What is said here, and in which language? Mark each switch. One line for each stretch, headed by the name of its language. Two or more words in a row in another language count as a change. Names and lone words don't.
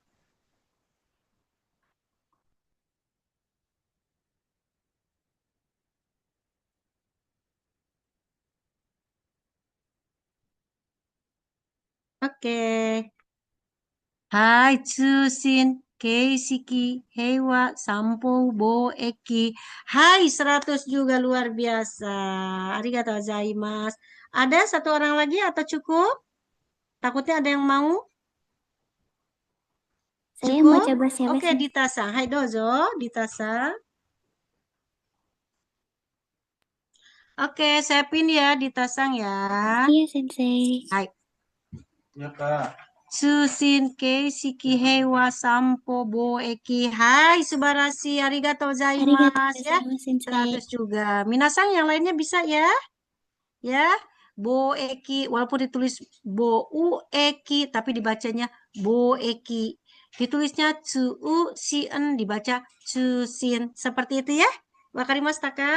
Indonesian: Oke.
Japanese: はい、つうしん、けいしき、へいわ、さんぽ、ぼう、えき.
Indonesian: Hai, 100 juga luar biasa.
Japanese: ありがとうございます.
Indonesian: Ada satu orang lagi atau cukup? Takutnya ada yang mau? Saya mau Cukup? coba siapa Oke, sih? Dita-san.
Japanese: Hai, dozo, Dita-san.
Indonesian: Oke, saya pin ya, Dita-san ya. Iya, Sensei. Hai.
Japanese: つうしん、けいしき、へいわ、さんぽ、ぼう, Eki. Hai, すばらし。ありがとう Arigatou ございますや. ございます、先生.
Indonesian: 100 juga. Minasang yang lainnya bisa ya? Ya. Bo Eki, walaupun ditulis Bo U Eki, tapi dibacanya Bo Eki. Ditulisnya Tsu U Sien, dibaca Tsu Sin. Seperti itu ya.
Japanese: わかりますたか?